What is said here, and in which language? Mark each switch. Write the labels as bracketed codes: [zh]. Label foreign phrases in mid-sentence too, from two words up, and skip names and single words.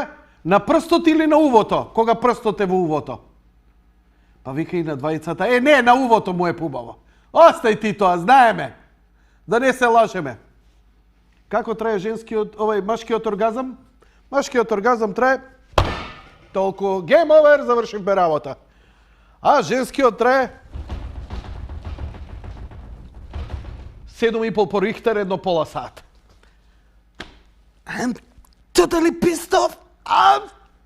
[mk] На прстот или на увото? Кога прстот е во увото? Па вика и на двајцата, не, на увото му е пубаво. Остај ти тоа, знаеме. Да не се лажеме. Како трае машкиот оргазам? Машкиот оргазам трае толку. [en] Game over, [mk] завршивме работа. А женскиот трае 7,5 по Рихтер, едно пола сат. [en] I'm totally pissed off.